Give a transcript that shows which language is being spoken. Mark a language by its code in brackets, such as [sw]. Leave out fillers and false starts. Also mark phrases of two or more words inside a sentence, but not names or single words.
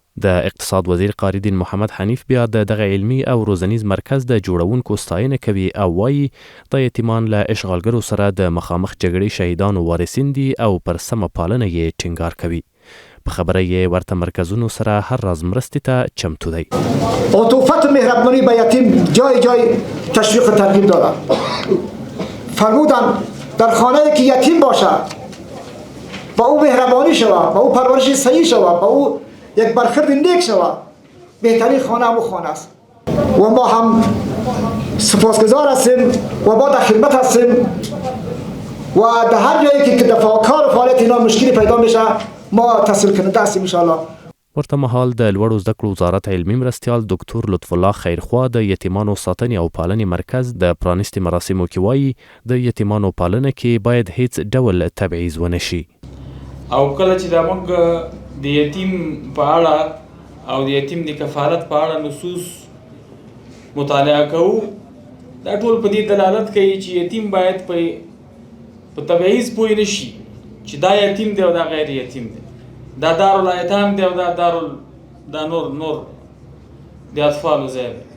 [ps] د اقتصاد وزیر قاری دین محمد حنیف بیا دغه علمي او روزنیز مرکز د جوړونکو ستاینه کوي او وایي د یتیمان له اشغالګرو سره د مخامخ جګړې شهیدانو وارثین دي او پر سمه پالنه یې ټینګار کوي. په خبره یې ورته مرکزونو سره هر راز مرستې ته چمتو دی. [fa] عطوفت و مهربانی به یتیم جای جای تشویق و ترغیب دارد. فرمودن در خانه‌ای که یتیم باشد با او مهربانی شود، با او پرورش صحیح شود، با او یک برخورد نیک شود، بهترین خانه همون خانه است. و ما هم سپاسگزار هستیم و با در خدمت هستیم و در هر جایی که دفاع کار و فعالیت اینا مشکلی پیدا میشه ما تسهیل کننده هستیم [ar] ان شاء الله. [ps] ورته مهال د لوړو زده کړو وزارت علمي مرستیال ډاکټر لطف الله خیرخوا د یتیمانو ساتنې او پالنې مرکز د پرانیستي مراسمو کې وایي د یتیمانو پالنه کې باید هیڅ ډول تبعیض ونه شي. او کله چې دا موږ د یتیم په اړه او د یتیم د کفالت په اړه نصوص مطالعه کوو، دا ټول په دې دلالت کوي چې یتیم باید په تبعیض پوه نه شي چې دا یتیم دی او دا غیر یتیم دی، دا دارالایتام دی او دا نور د اطفالو ځای دی.